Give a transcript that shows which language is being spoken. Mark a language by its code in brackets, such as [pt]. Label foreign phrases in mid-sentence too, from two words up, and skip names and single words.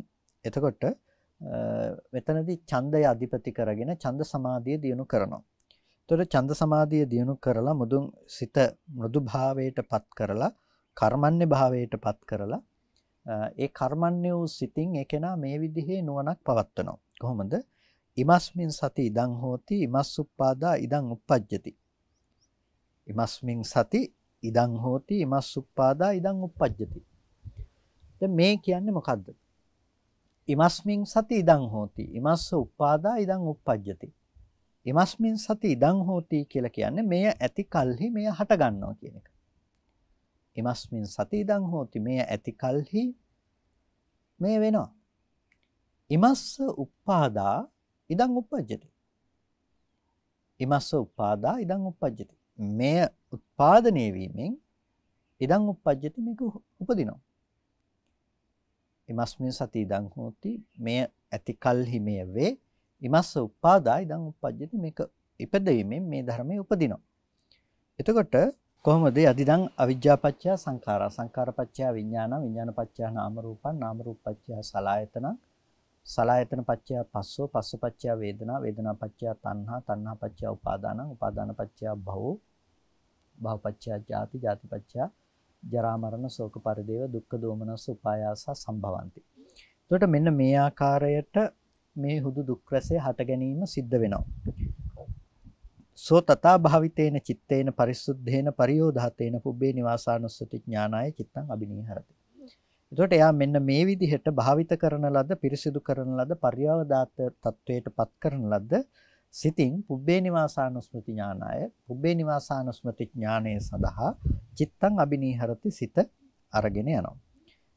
[si] එතකොට මෙතනදී ඡන්දය අධිපති කරගෙන ඡන්ද සමාධිය දියුණු කරනවා. එතකොට ඡන්ද සමාධිය දියුණු කරලා මුදුන් සිත මෘදු භාවයටපත් කරලා කර්මන්නේ භාවයටපත් කරලා ඒ කර්මන්නේ වූ සිතින් ඒකේනා මේ විදිහේ නුවණක් පවත්වනවා. කොහොමද? [pi] ඉමස්මින් සති ඉදං හෝති ඉමස්සුප්පාදා ඉදං uppajjati. ඉමස්මින් සති ඉදං හෝති ඉමස්සුප්පාදා ඉදං uppajjati. [si] දැන් මේ කියන්නේ මොකද්ද? [pi] ඉමස්මින් සති ඉදං හෝති ඉමස්ස උප්පාදා ඉදං uppajjati. ඉමස්මින් සති ඉදං හෝති [si] කියලා කියන්නේ මෙය ඇති කල්හි මෙය හට ගන්නවා කියන එක. [pi] ඉමස්මින් සති ඉදං හෝති [si] මෙය ඇති කල්හි මෙය වෙනවා. [pi] ඉමස්ස උප්පාදා ඉදං uppajjati. ඉමස්ස උප්පාදා ඉදං uppajjati. [si] මෙය උත්පාදනය වීමෙන් [pi] ඉදං uppajjati [si] මේක උපදිනවා. [pi] ඉමස්මින් සති ඉදං හෝති [si] මෙය ඇති කල්හි මෙය වේ. [pi] ඉමස්ස උප්පාදා ඉදං uppajjati [si] මේක ඉපදීමෙන් මේ ධර්මයේ උපදිනවා. එතකොට කොහොමද [pi] යදිදං අවිජ්ජාපච්චය සංඛාරා සංඛාරපච්චය විඥාන විඥානපච්චය නාම රූපං නාම රූපපච්චය සලආයතන සලආයතනපච්චය පස්සෝ පස්සපච්චය වේදනා වේදනාපච්චය තණ්හා තණ්හාපච්චය උපාදානං උපාදානපච්චය භවෝ භවපච්චය ජාති ජාතිපච්චය ජරා මරණ ශෝක පරිදේව දුක්ඛ දෝමනස්ස උපායාස සම්භවಂತಿ. [si] එතකොට මෙන්න මේ ආකාරයට මේ හුදු දුක් රසය හට ගැනීම සිද්ධ වෙනවා. [pi] සෝ තථා භාවිතේන චිත්තේන පරිසුද්ධේන පරියෝධාතේන පුබ්බේ නිවාසානුස්සති ඥානාය චිත්තං අබිනීහරති. [si] එතකොට එයා මෙන්න මේ විදිහට භාවිත කරන ලද පිරිසිදු කරන ලද පරියෝධාත තත්වයට පත් කරන ලද සිතින් [pi] පුබ්බේ නිවාසානුස්මෘති ඥානාය [si] පුබ්බේ නිවාසානුස්මෘති ඥානයේ සඳහා [pi] චිත්තං අබිනීහරති [si] සිත අරගෙන යනවා.